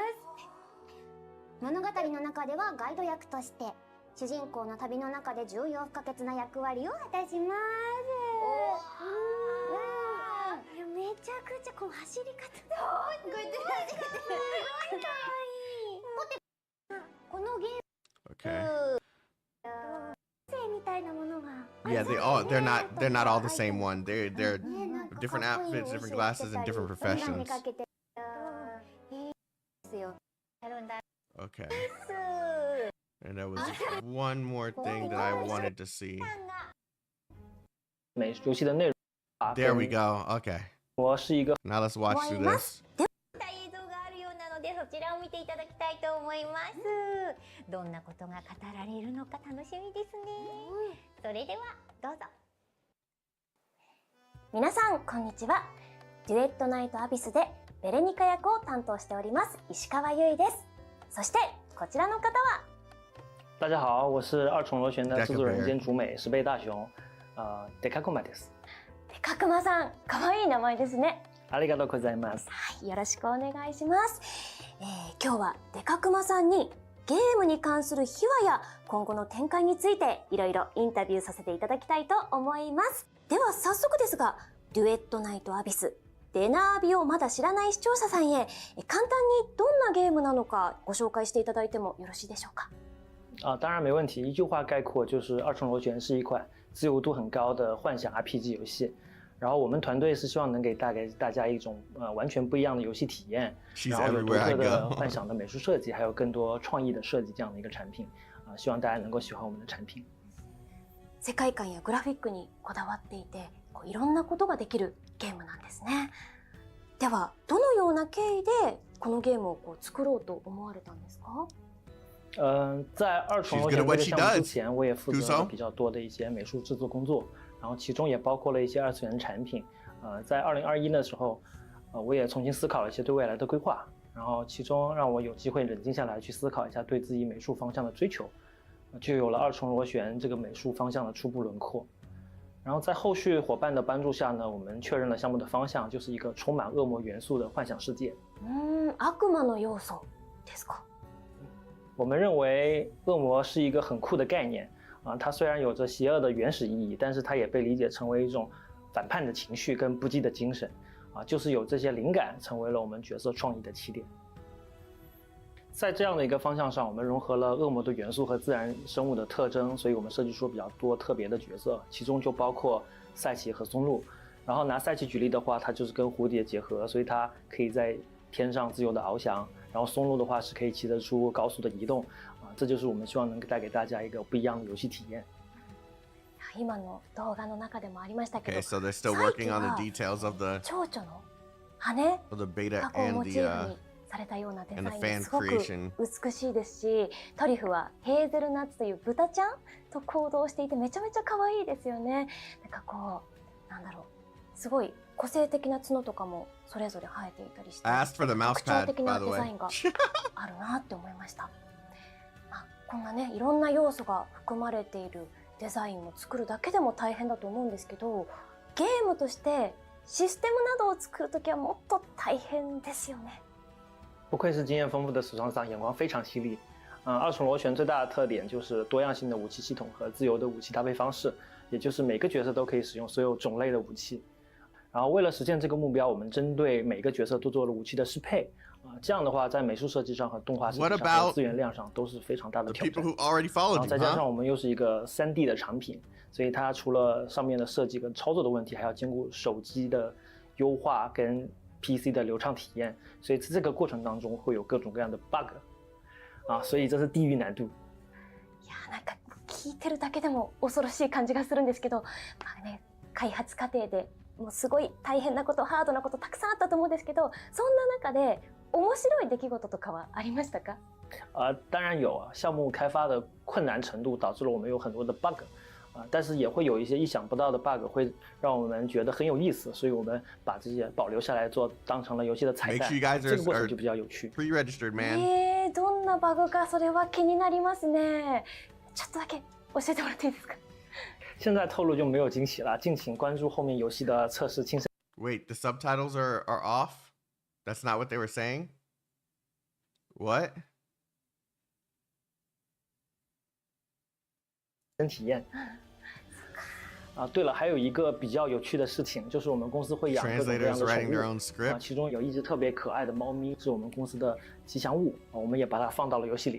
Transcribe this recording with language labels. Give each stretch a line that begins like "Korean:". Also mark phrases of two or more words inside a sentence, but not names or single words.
Japanese: 物語の中ではガイド役として主人公の旅の中で重要不可欠な役割を果たします。いやめちゃくちゃこの走り方こうやって走ってすごい可愛い。このゲーム
English: Okay.
Japanese: 性みたいなものが
English: Yeah, they're not all the same one. They're different outfits, different glasses, and different professions. Okay. And there was one more thing that I wanted to see.
Chinese: 游戏的内容
English: There we go. Okay.
Chinese: 我是一个
English: Now let's watch through this.
Japanese: 映像があるようなので、そちらを見ていただきたいと思います。どんなことが語られるのか楽しみですね。それではどうぞ。皆さんこんにちは。デュエットナイトアビスでベレニカ役を担当しております石川優衣です。そしてこちらの方は。
Chinese: 大家好，我是二重螺旋的制作人兼主美石贝大雄，
Japanese: デカクマです。デカクマさん、可愛い名前ですね。ありがとうございます。はい、よろしくお願いします。今日はデカクマさんにゲームに関する秘話や今後の展開についていろいろインタビューさせていただきたいと思います。では早速ですが、デュエットナイトアビス、デナービをまだ知らない視聴者さんへ簡単にどんなゲームなのかご紹介していただいてもよろしいでしょうか。
Chinese: 当然没问题。一句话概括就是二重螺旋是一款自由度很高的幻想 RPG 游戏。然后我们团队是希望能给大家一种完全不一样的游戏体验，然后有独特的幻想的美术设计，还有更多创意的设计这样的一个产品。希望大家能够喜欢我们的产品。
Japanese: 世界観やグラフィックにこだわっていて、いろんなことができるゲームなんですね。ではどのような経緯でこのゲームを作ろうと思われたんですか？
Chinese: 在二重螺旋这个项目之前，我也负责了比较多的一些美术制作工作，然后其中也包括了一些二次元产品。在2021的时候，我也重新思考了一些对未来的规划，然后其中让我有机会冷静下来去思考一下对自己美术方向的追求，就有了二重螺旋这个美术方向的初步轮廓。然后在后续伙伴的帮助下呢，我们确认了项目的方向，就是一个充满恶魔元素的幻想世界。
Japanese: 悪魔の要素ですか？
Chinese: 我们认为恶魔是一个很酷的概念它虽然有着邪恶的原始意义，但是它也被理解成为一种反叛的情绪跟不羁的精神就是有这些灵感成为了我们角色创意的起点。在这样的一个方向上，我们融合了恶魔的元素和自然生物的特征，所以我们设计出比较多特别的角色，其中就包括赛奇和松露。然后拿赛奇举例的话，它就是跟蝴蝶结合，所以它可以在天上自由的翱翔。然后松露的话是可以骑得出高速的移动这就是我们希望能带给大家一个不一样的游戏体验。
Japanese: 今の動画の中でもありましたけど、
English: Okay, so they're still working on the details of the
Japanese: 蝶々の羽
English: of the beta
Japanese: を
English: and
Japanese: モチ
English: the
Japanese: ーフにされたようなデザイ
English: And
Japanese: ン
English: the
Japanese: が
English: fan
Japanese: すごく
English: creation.
Japanese: 美しいですし、トリュフはヘーゼルナッツという豚ちゃんと行動していてめちゃめちゃ可愛いですよね。なんかこう、なんだろう、すごい個性的な角とかもそれぞれ生えていたりして、
English: I asked for the mouse
Japanese: 特徴
English: pad,
Japanese: 的
English: by
Japanese: な
English: the
Japanese: デザ
English: way.
Japanese: インがあるなって思いました。まあ、こんなね、いろんな要素が含まれているデザインを作るだけでも大変だと思うんですけど、ゲームとしてシステムなどを作るときはもっと大変ですよね。
Chinese: 不愧是经验丰富的组装商，眼光非常犀利。二重螺旋最大的特点就是多样性的武器系统和自由的武器搭配方式，也就是每个角色都可以使用所有种类的武器。然后为了实现这个目标，我们针对每个角色都做了武器的适配。这样的话，在美术设计上和动画设计上和资源量上都是非常大的挑战。然后再加上我们又是一个3D 的产品，所以它除了上面的设计跟操作的问题，还要兼顾手机的优化跟 PC 的流畅体验，所以在这个过程当中会有各种各样的 bug， 所以这是地狱难度。いや、なんか聞いてるだけでも恐ろしい感じがするんですけど、まあね、開発過程でもうすごい大変なこと、ハードなことたくさんあったと思うんですけど、そんな中で面白い出来事とかはありましたか？当然有啊，项目开发的困难程度导致了我们有很多的 bug。但是也会有一些意想不到的 bug， 会让我们觉得很有意思，所以我们把这些保留下来做，当成了游戏的彩蛋。这个过程就比较有趣。
English: Pre-registered, man.
Japanese: どんなバグかそれは気になりますね。ちょっとだけ教えてもらっていいですか？
Chinese: 现在透露就没有惊喜了，敬请关注后面游戏的测试亲身。
English: Wait, the subtitles are off? That's not what they were saying? What?
Chinese: 体验。对了，还有一个比较有趣的事情，就是我们公司会养各种各样的宠物，其中有一只特别可爱的猫咪，是我们公司的吉祥物，我们也把它放到了游戏里。